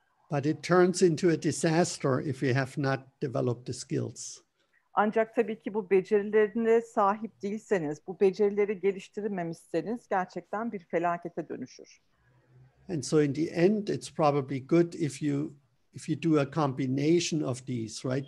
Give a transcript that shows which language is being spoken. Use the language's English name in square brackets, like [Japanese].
[English] But it turns into a disaster if you have not developed the skills. [Turkish] Ancak tabii ki bu becerilerine sahip değilseniz, bu becerileri geliştirmemişseniz gerçekten bir felakete dönüşür. [English] And so in the end, it's probably good if you do a combination of these, right?